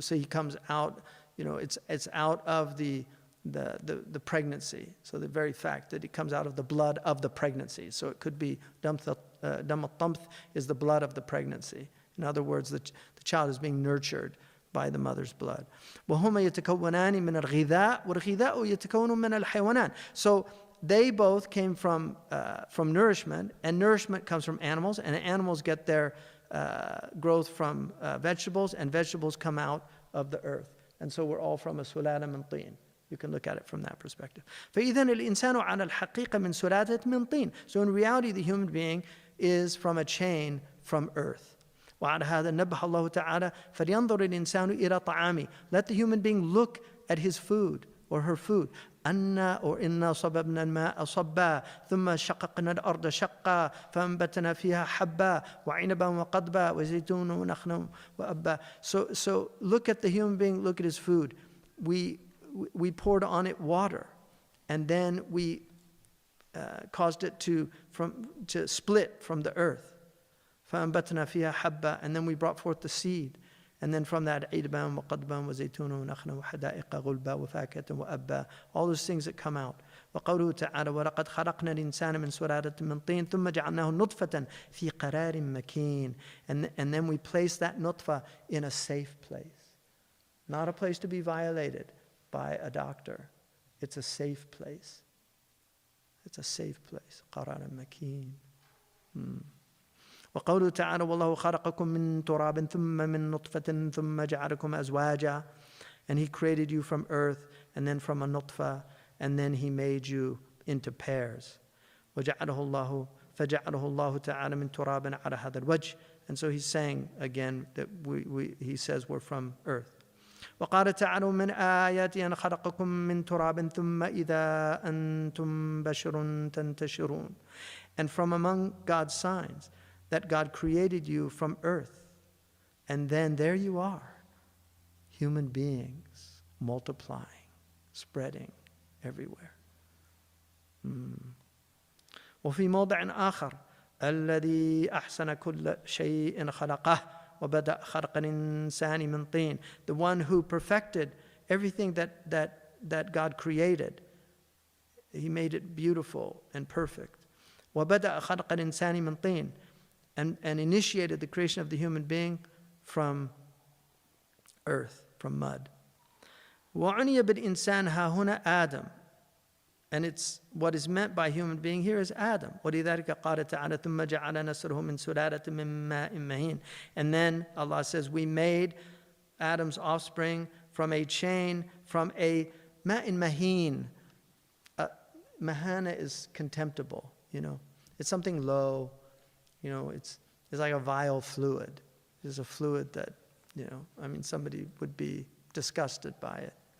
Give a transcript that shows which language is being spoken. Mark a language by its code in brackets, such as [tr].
[en] So he comes out, it's out of the pregnancy. So the very fact that it comes out of the blood of the pregnancy. So it could be dam al-tamth is the blood of the pregnancy. In other words, the child is being nurtured by the mother's blood. [ar] وهما يتكونان من الغذاء والغذاء يتكون من الحيوانات. [en] So they both came from nourishment, and nourishment comes from animals, and animals get their growth from vegetables, and vegetables come out of the earth. And so we're all from a سلالة من طين. You can look at it from that perspective. [ar] فإذن الإنسان على الحقيقة من سلالة من طين. [en] So in reality, the human being is from a chain from earth. [ar] وعلى هذا نبه الله تعالى فلينظر الإنسان إلى طعامه. [en] Let the human being look at his food or her food. [ar] أنا إنا صببنا الماء صبا ثم شققنا الأرض شقا فأنبتنا فيها حبا وعنبا وقضبا وزيتون ونخلا وأبا. [en] So look at the human being, look at his food. We poured on it water, and then we caused it to split from the earth. فأنبتنا فيها حبا, and then we brought forth the seed, and then from that عِدْبًا وقضبًا وزيتون ونخلا وحدائق غلبا وفاكهة وأبا, all those things that come out. وقوله تعالى ولقد خلقنا الإنسان من سلالة من طين ثم جعلناه نطفة في قرار مكين, and then we place that nutfa in a safe place, not a place to be violated by a doctor. It's a safe place. It's a safe place. [ar] قرار مكين. وقوله تعالى والله خلقكم من تراب ثم من نطفة ثم جعلكم أزواجا. [en] And he created you from earth, and then from a nutfa, and then he made you into pairs. [ar] فجعله الله تعالى من تراب على هذا الوجه. [en] And so he's saying again that he says we're from earth. [ar] وقال تعالى من آياتي أن خلقكم من تراب ثم إذا أنتم بشر تنتشرون. [en] And from among God's signs, that God created you from earth, and then there you are, human beings multiplying, spreading everywhere. [ar] وفي موضع آخر الذي أحسن كل شيء خلقه وبدأ خلق الإنسان من طين. [en] The one who perfected everything that God created, he made it beautiful and perfect. وبدأ خلق الإنسان من طين, and initiated the creation of the human being from earth, from mud. [ar] وعني بالإنسان ها هنا آدم. [en] And it's what is meant by human being here is Adam. [ar] ولذلك قال تعالى ثم جعل نسله من سلالة من ماء مهين. [en] And then Allah says we made Adam's offspring from a chain, from a ma'in mahin. Mahana is contemptible, It's something low. It's like a vile fluid. It's a fluid that, somebody would be disgusted by it.